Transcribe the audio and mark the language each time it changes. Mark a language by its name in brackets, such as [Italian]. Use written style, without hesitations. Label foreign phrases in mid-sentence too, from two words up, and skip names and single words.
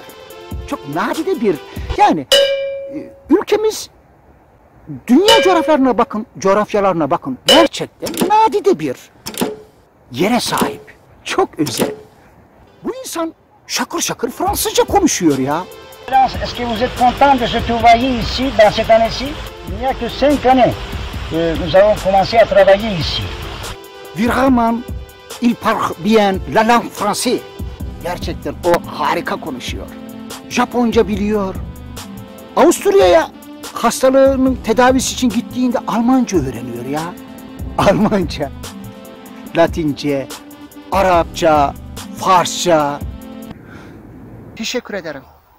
[Turkish] Çok nadide bir. Yani ülkemiz dünya coğrafyalarına bakın. Gerçekten nadide bir yere sahip. Çok özel. Bu insan şakır şakır Fransızca konuşuyor ya. [French] Est-ce que vous êtes content de se trouver ici, dans cette année-ci? Il n'y a que 5 années que nous avons commencé à travailler ici. Vraiment, il parle bien la langue française. [Turkish] Gerçekten o harika konuşuyor. Japonca biliyor. Avusturya'ya hastalığının tedavisi için gittiğinde Almanca öğreniyor ya. Almanca, Latince, Arapça, Farsça. Teşekkür ederim.